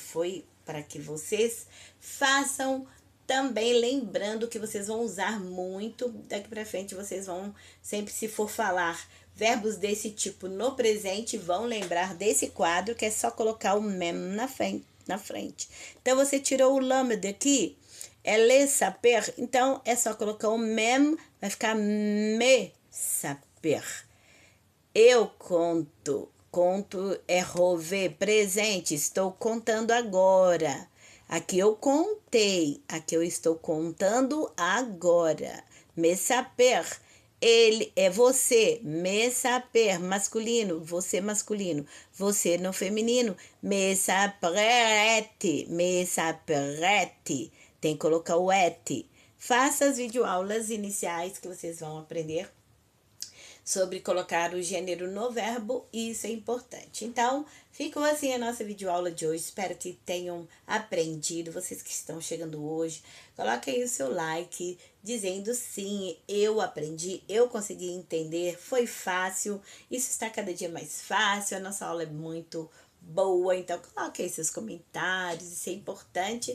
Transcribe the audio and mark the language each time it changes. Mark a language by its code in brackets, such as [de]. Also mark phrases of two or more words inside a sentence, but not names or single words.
[pt] Foi para que vocês façam também, lembrando que vocês vão usar muito. Daqui para frente, vocês vão, sempre se for falar verbos desse tipo no presente, vão lembrar desse quadro, que é só colocar o mem na frente. Então, você tirou o lame daqui, é le saper, então é só colocar o mem, vai ficar me saper. Eu conto. Conto é rover, presente. Estou contando agora. Aqui eu contei. Aqui eu estou contando agora. Me saper. Ele é você. Me saper, masculino. Você masculino. Você no feminino. Me saprete. Me saprete. Tem que colocar o et. Faça as videoaulas iniciais que vocês vão aprender sobre colocar o gênero no verbo, e isso é importante. Então, ficou assim a nossa videoaula de hoje. Espero que tenham aprendido. Vocês que estão chegando hoje, coloquem aí o seu like, dizendo sim, eu aprendi, eu consegui entender, foi fácil, isso está cada dia mais fácil, a nossa aula é muito boa, então coloque aí seus comentários, isso é importante.